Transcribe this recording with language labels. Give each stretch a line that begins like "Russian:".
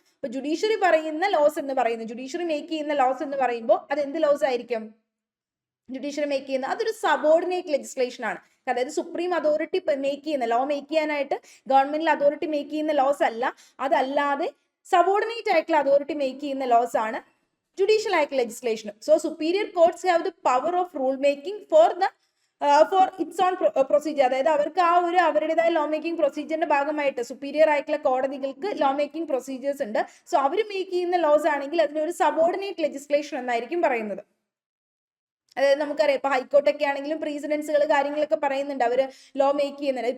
Malayalam: അപ്പൊ ജുഡീഷ്യറി പറയുന്ന ലോസ് എന്ന് പറയുന്നത്, ജുഡീഷ്യറി മേക്ക് ചെയ്യുന്ന ലോസ് എന്ന് പറയുമ്പോൾ അത് എന്ത് ലോസ് ആയിരിക്കും? ജുഡീഷ്യറി മേക്ക് ചെയ്യുന്ന അതൊരു സബോർഡിനേറ്റ് ലെജിസ്ലേഷൻ ആണ്. അതായത് സുപ്രീം അതോറിറ്റി മേക്ക് ചെയ്യുന്ന ലോ മേക്ക് ചെയ്യാനായിട്ട് ഗവൺമെന്റിൽ അതോറിറ്റി മേക്ക് ചെയ്യുന്ന ലോസ് അല്ല, അതല്ലാതെ സബോർഡിനേറ്റ് ആയിട്ടുള്ള അതോറിറ്റി മേക്ക് ചെയ്യുന്ന ലോസ് ആണ് judicial act legislation.
English: So superior courts have the power of rule making for its own procedure.
Malayalam: അതായത് അവർക്ക് ആ ഒരു അവരുടേതായ ലോ മേക്കിംഗ് പ്രൊസീജിയറിന്റെ ഭാഗമായിട്ട് സുപ്പീരിയർ ആയിട്ടുള്ള കോടതികൾക്ക് ലോ മേക്കിംഗ് പ്രൊസീജിയേഴ്സ് ഉണ്ട്. സോ അവർ മേക്ക് ചെയ്യുന്ന ലോസ് ആണെങ്കിൽ അതിനൊരു സബോർഡിനേറ്റ് ലെജിസ്ലേഷൻ എന്നായിരിക്കും പറയുന്നത്. അതായത് നമുക്കറിയാം ഇപ്പൊ ഹൈക്കോർട്ടൊക്കെ ആണെങ്കിലും പ്രീസിഡൻസുകൾ കാര്യങ്ങളൊക്കെ പറയുന്നുണ്ട്, അവർ ലോ മേക്ക് ചെയ്യുന്നുണ്ട്.